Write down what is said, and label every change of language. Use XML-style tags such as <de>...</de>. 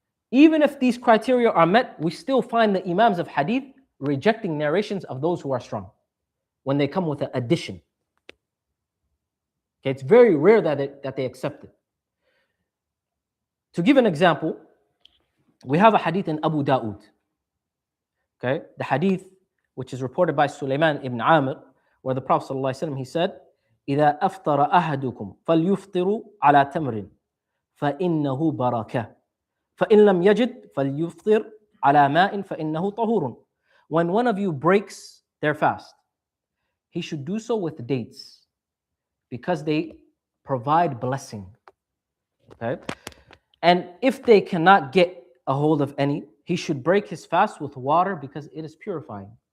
<en>Even if these criteria are met, we still find the Imams of Hadith rejecting narrations of those who are strong when they come with an addition. Okay? It's very rare that they accept it. To give an example, we have a hadith in Abu Dawood. Okay, the hadith which is reported by Sulaiman ibn Amir, where the Prophet ﷺ, he said,</en> <ar>إِذَا أَفْطَرَ أَحَدُكُمْ فَلْيُفْطِرُ عَلَى تَمْرٍ فَإِنَّهُ بَرَكَةٌ فَإِنْ لَمْ يَجِدْ فَلْيُفْطِرْ عَلَى مَاءٍ فَإِنَّهُ طَهُورٌ.</ar> <en>When one of you breaks their fast, he should do so with dates because they provide blessing. Okay? And if they cannot get a hold of any, he should break his fast with water because it is purifying.</en>